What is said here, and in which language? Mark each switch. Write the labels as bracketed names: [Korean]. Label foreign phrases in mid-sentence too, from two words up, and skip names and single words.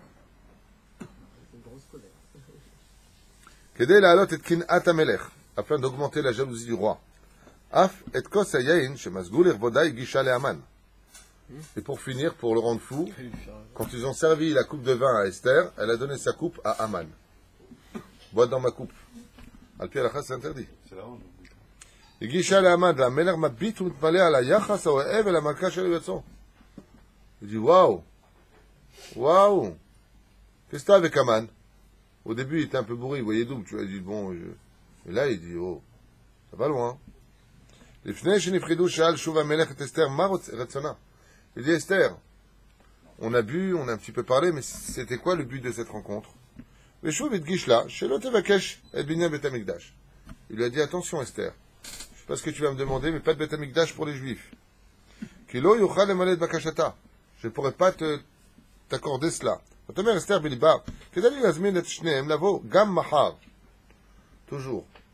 [French] Afin d'augmenter la jalousie du roi. Et pour finir, pour le rendre fou, quand ils ont servi la coupe de vin à Esther, elle a donné sa coupe à Haman. Bois dans ma coupe. Al-Pi al-Achas, c'est interdit. C'est la honte. [Hebrew] הגישה להמן, והמלך מביט ומתמלא על היחס האוהב אל המלכה של יועצו. [French] Il dit, waouh, waouh, qu'est-ce que t'as avec Haman? Au début, il était un peu bourré, il voyait double, tu vois, il dit, bon, et là, il dit, oh, ça va loin. [Hebrew] לפני שנפחדו שאל שוב המלך את אסתר, מה רצונה? [French] Il dit, Esther, on a bu, on a un petit peu parlé, mais c'était quoi le but de cette rencontre? [Hebrew] ושוב הדגיש לה, שלא תבקש את בניין בית המקדש. [French] Il lui a dit, attention Esther, je sais pas ce que tu vas me demander, mais pas de [Hebrew] בית המקדש [French] pour les juifs. Je ne pourrais pas t'accorder cela. Toujours.